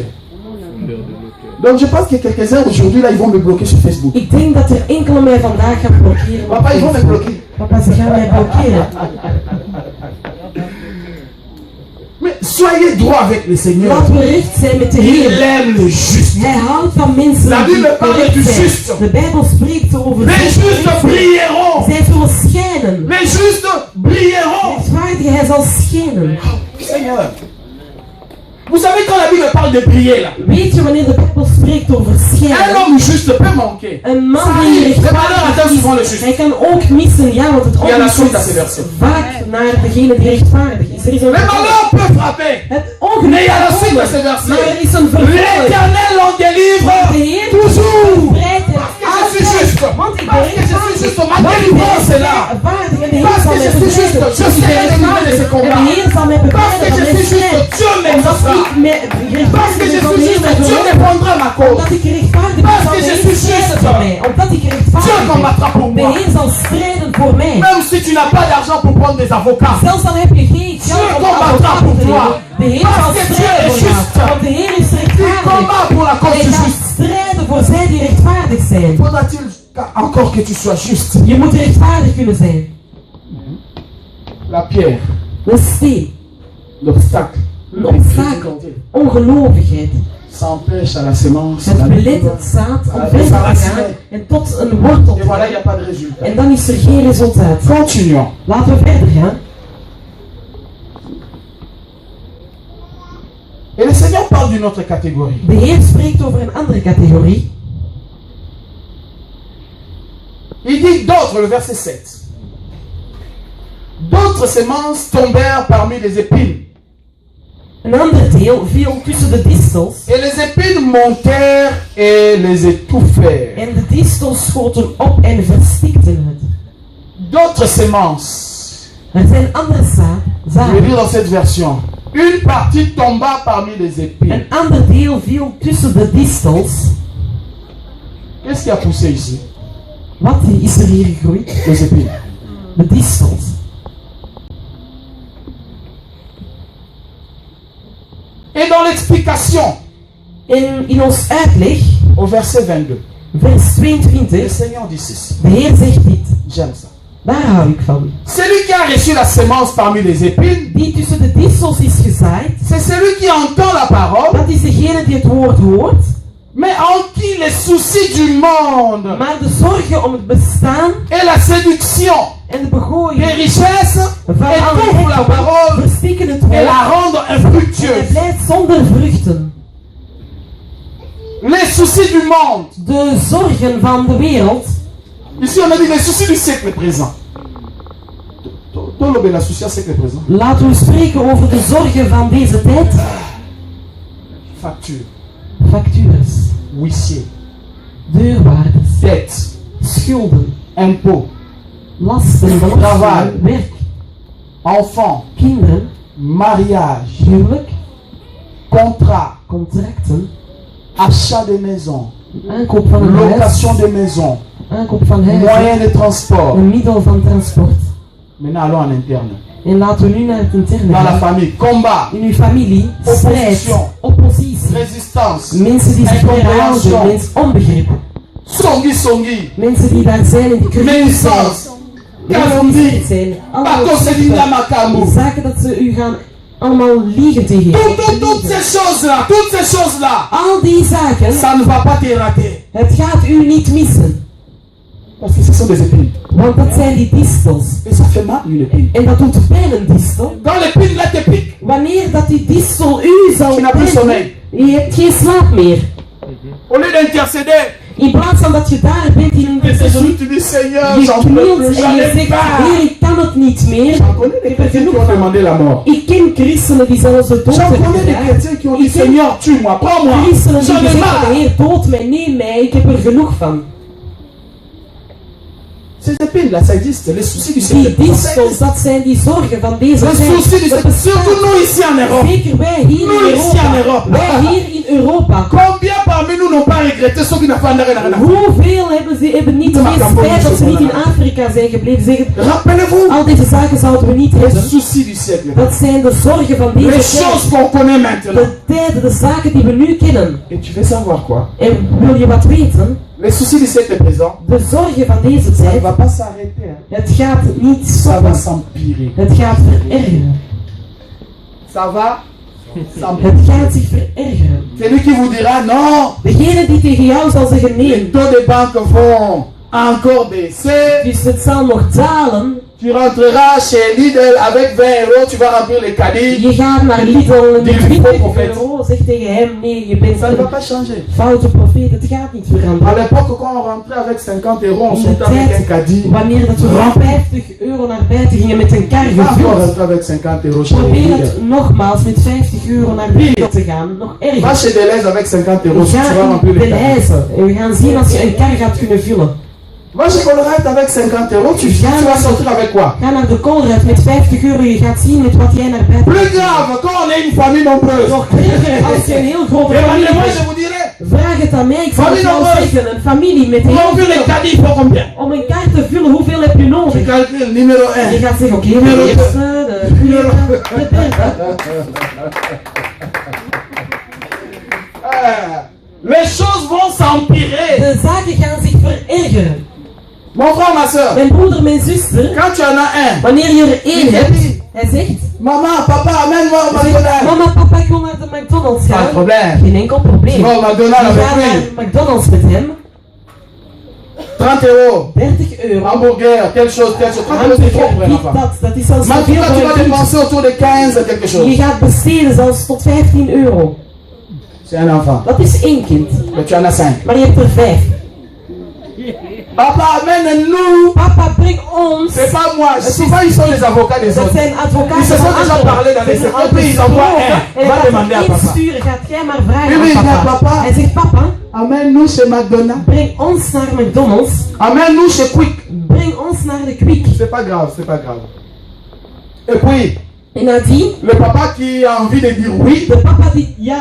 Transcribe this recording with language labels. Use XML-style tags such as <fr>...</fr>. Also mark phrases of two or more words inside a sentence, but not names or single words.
<fr>Donc je pense que quelques-uns aujourd'hui là ils vont me bloquer sur Facebook.</fr> <nl>Ik denk dat er enkele mij vandaag gaan blokkeren. op</nl> <fr>Papa, ils vont me Facebook. bloquer.</fr> <nl>Papa, ze gaan mij blokkeren.</nl> <fr>Mais soyez droit avec le Seigneur.</fr> <nl>Laten we recht zijn met de</nl> <fr>Il</fr> <nl>Heer.</nl> <fr>aime le juste.</fr> <nl>Hij houdt van mensen</nl> <fr>La</fr> <nl>die</nl> <fr>Bible parle du</fr> <nl>correct zijn.</nl> <fr>juste.</fr> <nl>De Bijbel spreekt over</nl> <fr>Les justes</fr> <nl>zij</nl> <fr>brilleront.</fr> <nl>zullen schijnen.</nl> <fr>Les justes brilleront.</fr> <nl>Rechtvaardigheid zal schijnen.</nl> <fr>Seigneur. Vous savez quand la Bible parle de briller là.</fr> <nl>Weet je wanneer de Bijbel spreekt over</nl> <fr>Un</fr> <nl>schijnen?</nl> <fr>homme juste peut manquer.</fr> <nl>Een man</nl> <fr>Ça</fr> <nl>die</nl> <fr>arrive. Le malheur</fr> <nl>rechtvaardig</nl> <fr>atteint souvent le</fr> <nl>is,</nl> <fr>juste.</fr> <nl>hij kan ook missen, ja, want het</nl> <fr>Il y a la</fr> <nl>ongeluk</nl> <fr>suite à ces</fr> <nl>is</nl> <fr>versets.</fr> <nl>vaak naar degene die rechtvaardig is. Er is een</nl> <fr>Le malheur peut frapper.</fr> <nl>Het ongeluk</nl> <fr>Mais il y a la</fr> <nl>kan</nl> <fr>suite à</fr> <nl>komen,</nl> <fr>ces versets.</fr> <nl>maar er is een vervolg.</nl> <fr>L'Éternel en délivre</fr> <nl>De Heer</nl> <fr>toujours.</fr> <nl>bevrijdt hem</nl> <fr>Je suis juste.</fr> <nl>Want ik ben</nl> <fr>Parce que je suis</fr> <nl>rechtvaardig.</nl> <fr>juste. Ma</fr> <nl>Want ik ben</nl> <fr>délivrance est là.</fr> <nl>rechtvaardig en de Heer</nl> <fr>Parce</fr> <nl>zal</nl> <fr>que</fr> <nl>mij</nl> <fr>je suis juste.</fr> <nl>bevrijden.</nl> <fr>Je</fr> <nl>Ik ben</nl> <fr>serai délivré de ce</fr> <nl>rechtvaardig en</nl> <fr>combat.</fr> <nl>de Heer zal mij</nl> <fr>Parce</fr> <nl>bevrijden</nl> <fr>que</fr> <nl>van</nl> <fr>je</fr> <nl>mijn</nl> <fr>suis juste.</fr> <nl>strijd.</nl> <fr>Dieu</fr> <nl>Omdat</nl> <fr>m'exaucera.</fr> <nl>ik me</nl> <fr>Parce que</fr> <nl>rechtvaardig</nl> <fr>je</fr> <nl>ben van</nl> <fr>suis</fr> <nl>de Heer</nl> <fr>juste.</fr> <nl>mij</nl> <fr>Dieu</fr> <nl>verhoord.</nl> <fr>défendra ma cause.</fr> <nl>Omdat ik rechtvaardig ben</nl> <fr>Parce</fr> <nl>zal</nl> <fr>que</fr> <nl>de</nl> <fr>je</fr> <nl>Heer</nl> <fr>suis</fr> <nl>strijden</nl> <fr>juste.</fr> <nl>voor mij. Omdat ik</nl> <fr>Dieu</fr> <nl>rechtvaardig</nl> <fr>combattra pour</fr> <nl>ben. De</nl> <fr>moi.</fr> <nl>Heer zal strijden voor mij.</nl> <fr>Même si tu n'as pas d'argent pour prendre des avocats.</fr> <nl>Zelfs dan heb je geen geld om</nl> <fr>combattra</fr> <nl>advocaten</nl> <fr>pour</fr> <nl>te</nl> <fr>toi.</fr> <nl>nemen. De Heer</nl> <fr>Parce</fr> <nl>zal</nl> <fr>que Dieu</fr> <nl>strijden</nl> <fr>est</fr> <nl>voor jou.</nl> <fr>juste.</fr> <nl>Want de Heer is</nl> <fr>Il</fr> <nl>rechtvaardig.</nl> <fr>combat pour la cause</fr> <nl>Hij</nl> <fr>du</fr> <nl>gaat</nl> <fr>juste.</fr> <nl>strijden voor zij die rechtvaardig zijn.</nl> <fr>Faudra-t-il encore que tu sois juste?</fr> <nl>Je moet rechtvaardig kunnen zijn.</nl> <fr>La pierre,</fr> <nl>De steen,</nl> <fr>l'obstacle,</fr> <nl>een obstakel, ongelovigheid.</nl> <fr>ça empêche à la semence.</fr> <nl>Het belet het zaad om verder te gaan en tot een wortel</nl> <fr>Et</fr> <nl>te</nl> <fr>voilà, il n'y a</fr> <nl>gaan.</nl> <fr>pas de résultat.</fr> <nl>En dan is er geen resultaat.</nl> <fr>Continuons.</fr> <nl>Laten we verder gaan.</nl> <fr>Et le Seigneur parle d'une autre catégorie.</fr> <nl>De Heer spreekt over een andere categorie.</nl> <fr>Il dit d'autres, le verset 7. D'autres semences tombèrent parmi les épines.</fr> <nl>Een ander deel viel tussen de distels.</nl> <fr>Et les épines montèrent et les étouffèrent.</fr> <nl>En de distels schoten op en verstikten het.</nl> <fr>D'autres semences.</fr> <nl>Er zijn andere</nl> <fr>Je vais</fr> <nl>zaden.</nl> <fr>lire dans cette version. Une partie tomba parmi les épines.</fr> <nl>Een ander deel viel tussen de distels.</nl> <fr>Qu'est-ce qui a poussé ici?</fr> <nl>Wat is er hier gegroeid?</nl> <fr>Les épines.</fr> <nl>De distels.</nl> <fr>Et dans l'explication,</fr> <nl>In ons uitleg,</nl> <fr>au verset 22,</fr> <nl>vers</nl> <fr>le 22, Seigneur dit ceci.</fr> <nl>de Heer zegt dit.</nl> <fr>J'aime ça.</fr> <nl>Daar hou ik van.</nl> <fr>Celui qui a reçu la semence parmi les épines,</fr> <nl>Die tussen de distels is gezaaid,</nl> <fr>c'est celui qui entend la parole,</fr> <nl>dat is degene die het woord hoort,</nl> <fr>mais en qui les soucis du monde</fr> <nl>maar de zorgen om het bestaan</nl> <fr>et la séduction</fr> <nl>en de begooien</nl> <fr>des richesses</fr> <nl>van</nl> <fr>étouffent la</fr> <nl>alle</nl> <fr>parole</fr> <nl>verstikken het</nl> <fr>et</fr> <nl>woord</nl> <fr>la rendent</fr> <nl>en</nl> <fr>infructueuse.</fr> <nl>het blijft zonder vruchten.</nl> <fr>Les soucis du monde.</fr> <nl>De zorgen van de wereld,</nl> <fr>Ici, on a dit les soucis du siècle présent. Tout le la souci du siècle présent.</fr> <nl>laten we spreken over de zorgen van deze tijd.</nl> <fr>Facture,</fr> <nl>Factures,</nl> <fr>huissier,</fr> <nl>deurwaarders,</nl> <fr>dette,</fr> <nl>schulden,</nl> <fr>impôt,</fr> <nl>lasten, belastingen,</nl> <fr>Travail.</fr> <nl>werk,</nl> <fr>enfant,</fr> <nl>kinderen,</nl> <fr>mariage,</fr> <nl>huwelijk,</nl> <fr>contrat,</fr> <nl>contracten,</nl> <fr>achat de maison,</fr> <nl>aankoop van een huis,</nl> <fr>location de maison,</fr> <nl>aankoop van huizen,</nl> <fr>moyen de transport.</fr> <nl>een middel van transport.</nl> <fr>Maintenant, allons en interne.</fr> <nl>En laten we nu naar het interne</nl> <fr>Dans la</fr> <nl>gaan.</nl> <fr>famille, combat,</fr> <nl>In uw familie, strijd,</nl> <fr>Opposition.</fr> <nl>oppositie,</nl> <fr>résistance,</fr> <nl>mensen die zich</nl> <fr>Incompréhension.</fr> <nl>weerhouden, mensen onbegrip,</nl> <ln>songi songi,</ln> <nl>mensen die daar zijn en die kritisch zijn,</nl> <fr>médisance,</fr> <nl>mensen die</nl> <fr>calomnie,</fr> <nl>zijn, allemaal</nl> <ln>pakoselinga</ln> <nl>die</nl> <ln>makambu.</ln> <nl>zaken dat ze u gaan allemaal liegen tegen je.</nl> <fr>Toutes ces choses-là, toutes ces choses-là,</fr> <nl>Al die zaken,</nl> <fr>ça ne va pas te rater.</fr> <nl>het gaat u niet missen.</nl> <fr>Parce que ce sont des épines.</fr> <nl>Want dat zijn die distels.</nl> <fr>Et ça fait mal une épine.</fr> <nl>En dat doet pijn, een distel.</nl> <fr>Quand l'épine là te pique,</fr> <nl>Wanneer dat die distel u zal</nl> <fr>tu n'as plus</fr> <nl>pijnen,</nl> <fr>sommeil.</fr> <nl>je hebt geen slaap meer.</nl> <fr>Au lieu d'intercéder,</fr> <nl>In plaats van dat je daar bent in een</nl> <fr>tu</fr> <nl>intercessie,</nl> <fr>tu dis Seigneur,</fr> <nl>je</nl> <fr>j'en peux</fr> <nl>knielt</nl> <fr>plus,</fr> <nl>en</nl> <fr>j'en</fr> <nl>je</nl> <fr>ai</fr> <nl>zegt,</nl> <fr>marre.</fr> <nl>Heer, ik kan het niet meer.</nl> <fr>J'en connais des chrétiens qui ont demandé la mort.</fr> <nl>Ik ken christenen die zelfs de dood</nl> <fr>J'en</fr> <nl>hebben</nl> <fr>connais des</fr> <nl>gevraagd.</nl> <fr>chrétiens qui ont dit</fr> <nl>Ik ken</nl> <fr>Seigneur, tue-moi, prends-moi.</fr> <nl>christenen die</nl> <fr>J'en ai</fr> <nl>gezegd hebben,</nl> <fr>marre.</fr> <nl>Heer, dood mij, neem mij, ik heb er genoeg van.</nl> <fr>Ces épines-là, ça existe. Les soucis du</fr> <nl>Die</nl> <fr>siècle présent, ça</fr> <nl>distels,</nl> <fr>existe.</fr> <nl>dat zijn die zorgen van deze</nl> <fr>Les</fr> <nl>tijd.</nl> <fr>soucis du</fr> <nl>Dat</nl> <fr>siècle, surtout</fr> <nl>bestaat.</nl> <fr>nous ici en Europe.</fr> <nl>Zeker wij hier</nl> <fr>Nous</fr> <nl>in</nl> <fr>ici en</fr> <nl>Europa.</nl> <fr>Europe.</fr> <nl>Wij hier in Europa.</nl> <fr>Combien parmi nous n'ont pas regretté ceux qui n'ont pas rien à</fr> <nl>Hoeveel hebben niet Maar meer Cambodge spijt dat ze is niet in wel- Afrika zijn gebleven? Zeggen,</nl> <fr>Rappelez-vous,</fr> <nl>al deze zaken zouden we niet</nl> <fr>les</fr> <nl>hebben.</nl> <fr>soucis du siècle.</fr> <nl>Dat zijn de zorgen van</nl> <fr>Les</fr> <nl>deze</nl> <fr>choses</fr> <nl>tijd.</nl> <fr>qu'on connaît maintenant.</fr> <nl>De tijden, de zaken die we nu kennen.</nl> <fr>Et tu veux savoir quoi?</fr> <nl>En wil je wat weten?</nl> <fr>Les soucis du siècle présent,</fr> <nl>De zorgen van deze</nl> <fr>ça ne</fr> <nl>tijd,</nl> <fr>va pas s'arrêter. Hein.</fr> <nl>het gaat niet</nl> <fr>Ça va</fr> <nl>stoppen.</nl> <fr>s'empirer.</fr> <nl>Het gaat verergeren.</nl> <fr>Ça va s'empirer.</fr> <nl>Het gaat zich verergeren.</nl> <fr>C'est lui qui vous dira non,</fr> <nl>Degene die tegen jou zal zeggen</nl> <fr>les</fr> <nl>nee,</nl> <fr>taux de banque vont encore baisser.</fr> <nl>dus het zal nog dalen.</nl> <fr>Tu rentreras chez Lidl avec 20 €, tu vas remplir les caddies.</fr> <nl>Je gaat naar Lidl met Die 20 profeet. euro. Zeg tegen hem, nee, je bent</nl> <fr>Ça ne va</fr> <nl>een</nl> <fr>pas changer.</fr> <nl>foute profeet. Het gaat niet</nl> <fr>À</fr> <nl>veranderen.</nl> <fr>l'époque, quand on rentrait avec 50 €, on</fr> <nl>In de</nl> <fr>sortait avec un</fr> <nl>tijd,</nl> <fr>caddie.</fr> <nl>wanneer dat we voor 50 euro naar buiten gingen met een kar</nl> <fr>Pas encore</fr> <nl>gevuld.</nl> <fr>rentrer avec 50 € chez</fr> <nl>Probeer</nl> <fr>Lidl.</fr> <nl>het nogmaals met 50 euro naar Lidl te gaan. Nog</nl> <fr>Va</fr> <nl>erger.</nl> <fr>chez Deleuze avec 50 €,</fr> <nl>We</nl> <fr>tu vas</fr> <nl>gaan</nl> <fr>remplir</fr> <nl>in</nl> <fr>les caddies.</fr> <nl>Deleuze. En we gaan zien als je een kar gaat kunnen vullen.</nl> <fr>Va chez Colruyt avec 50 €, tu vas sortir avec quoi?</fr> <nl>Ga naar de Colruyt met 50 euro. Je gaat zien met wat jij naar buiten</nl> <fr>Plus</fr> <nl>gaat.</nl> <fr>grave, quand on est une famille nombreuse.</fr> <nl>Nog erger als je een heel grote familie</nl> <fr>Demandez-moi, je</fr> <nl>hebt.</nl> <fr>vous dirai.</fr> <nl>Vraag het aan mij. Ik zal het</nl> <fr>Famille</fr> <nl>jou</nl> <fr>nombreuse.</fr> <nl>zeggen. Een familie met</nl> <fr>Pour</fr> <nl>heel</nl> <fr>remplir les</fr> <nl>veel.</nl> <fr>caddies, il faut combien?</fr> <nl>Om een kaart te vullen, hoeveel heb je</nl> <fr>Tu</fr> <nl>nodig?</nl> <fr>calcules numéro</fr> <nl>Je</nl> <fr>1.</fr> <nl>gaat zeggen, oké, de Nummer eerste, de tweede, de derde.</nl> <fr>Les choses vont s'empirer.</fr> <nl>De zaken gaan zich verergeren.</nl> <fr>Mon frère, ma soeur,</fr> <nl>Mijn broeder, mijn zuster,</nl> <fr>quand tu en as un,</fr> <nl>wanneer je er één hebt, hij zegt,</nl> <fr>maman, papa, amène-moi au</fr> <nl>hij zegt,</nl> <fr>McDonald's.</fr> <nl>mama, papa, ik wil naar de McDonald's</nl> <fr>Pas de</fr> <nl>gaan.</nl> <fr>problème.</fr> <nl>Geen enkel</nl> <fr>Tu</fr> <nl>probleem.</nl> <fr>vas au</fr> <nl>Je</nl> <fr>McDonald's avec</fr> <nl>gaat</nl> <fr>lui.</fr> <nl>naar McDonald's met hem,</nl> <fr>30 €.</fr> <nl>30 euro.</nl> <fr>Hamburger, telle chose, telle chose. 30 € c'est trop pour un</fr> <nl>Hamburger,</nl> <fr>enfant.</fr> <nl>dat is zelfs</nl> <fr>Mais</fr> <nl>te</nl> <fr>en tout</fr> <nl>veel</nl> <fr>cas, tu</fr> <nl>voor</nl> <fr>vas</fr> <nl>een kind.</nl> <fr>dépenser autour de 15 quelque</fr> <nl>Je</nl> <fr>chose.</fr> <nl>gaat besteden zelfs tot 15 euro.</nl> <fr>C'est un enfant.</fr> <nl>Dat is één kind.</nl> <fr>Mais tu en as 5.</fr> <nl>Maar je hebt er 5.</nl> <fr>Papa, amène-nous.</fr> <nl>Papa, breng ons.</nl> <fr>C'est pas moi. Souvent, ils sont les avocats des</fr> <nl>Dat</nl> <fr>autres.</fr> <nl>zijn advocaten</nl> <fr>Ils se sont</fr> <nl>van</nl> <fr>déjà</fr> <nl>anderen.</nl> <fr>parlé dans les</fr> <nl>Ze zijn</nl> <fr>secrets, puis ils envoient un.</fr> <nl>En</nl> <fr>Va</fr> <nl>hij</nl> <fr>demander à</fr> <nl>gaat</nl> <fr>papa.</fr> <nl>insturen, gaat jij maar vragen</nl> <fr>Oui,</fr> <nl>aan</nl> <fr>oui,</fr> <nl>papa.</nl> <fr>papa.</fr> <nl>Hij zegt, papa,</nl> <fr>Amène-nous chez McDonald's.</fr> <nl>breng ons naar McDonald's.</nl> <fr>Amène-nous chez Quick.</fr> <nl>Breng ons naar de Quick.</nl> <fr>C'est pas grave, c'est pas grave. Et puis,</fr> <nl>En nadien,</nl> <fr>le papa qui a envie de dire oui,</fr> <nl>de papa die ja</nl>